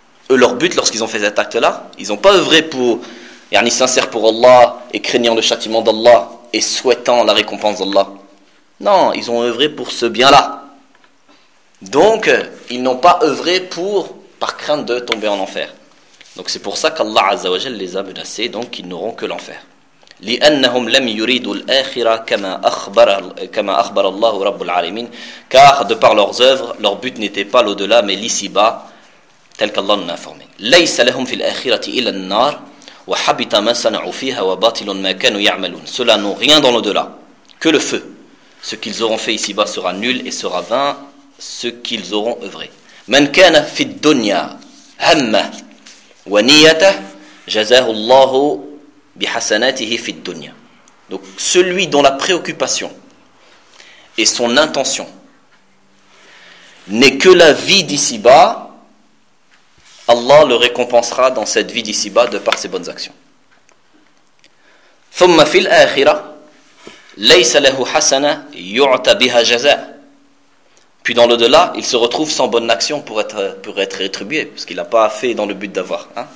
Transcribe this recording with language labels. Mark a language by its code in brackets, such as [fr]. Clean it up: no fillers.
[fr] Eux, leur but, lorsqu'ils ont fait cet acte-là, ils n'ont pas œuvré pour, yani sincère pour Allah, et craignant le châtiment d'Allah, et souhaitant la récompense d'Allah. Non, ils ont œuvré pour ce bien-là. Donc, ils n'ont pas œuvré pour, par crainte de tomber en enfer. Donc c'est pour ça qu'Allah Azza wa Jal les a menacés, donc ils n'auront que l'enfer. [ar] لأنهم لم يريدوا الآخرة كما أخبر الله رب العالمين. [fr] Car de par leurs œuvres, leur but n'était pas l'au-delà, mais l'ici-bas, tel qu'Allah nous a informé. [ar] ليس لهم في الآخرة إلا النار وحبط ما صنعوا فيها وباطل ما كانوا يعملون. [fr] Cela n'ont rien dans l'au-delà que le feu. Ce qu'ils auront fait ici-bas sera nul et sera vain ce qu'ils auront œuvré. [ar] من كان في الدنيا هم ونيته جزاه الله بِحَسَنَاتِهِ فِي الدُّنْيَا. [fr] Donc celui dont la préoccupation et son intention n'est que la vie d'ici-bas, Allah le récompensera dans cette vie d'ici-bas de par ses bonnes actions. [ar] ثم في الآخرة ليس له حسنة يعطى بها جزاء. [fr] Puis dans l'au-delà, il se retrouve sans bonne action pour être rétribué, parce qu'il n'a pas fait dans le but d'avoir.